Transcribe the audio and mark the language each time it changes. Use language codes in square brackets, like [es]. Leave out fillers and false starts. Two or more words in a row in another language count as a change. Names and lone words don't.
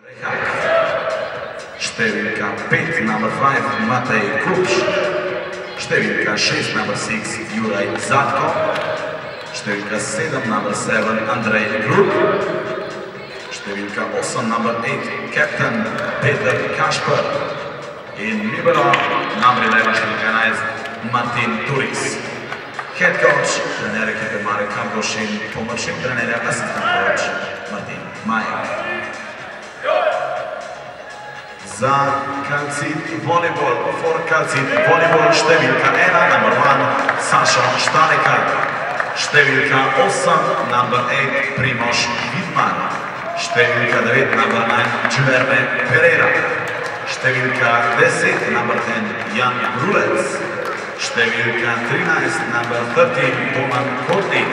[sl] Številka 5, [en] number 5, [sl] Matej Kuč. Številka 6, [en] number 6, [sl] Juraj Zatko. Številka 7, [en] number 7, [sl] Andrej Grub. Številka 8, [en] number 8, Captain Peter Kašper. [sl] In libero, [en] number 11, [sl] številka 11, Martin Turis. [en] Head coach, [sl] trener ekipe Marek Kardoš in pomočnik trenerja, asistent coach Martin Majek. Za Calcit volleyball, [en] for Calcit volleyball, [sl] številka 1, [en] number 1, [sl] Sašo Štarekar. Številka 8, [en] number 8, [sl] Primož Vidman. Številka 9, [en] number 9, [sl] Giuliano Pereira. Številka 10, [en] number 10, [sl] Jan Brulec. Številka 13, [en] number 13, [sl] Toman Kotnik.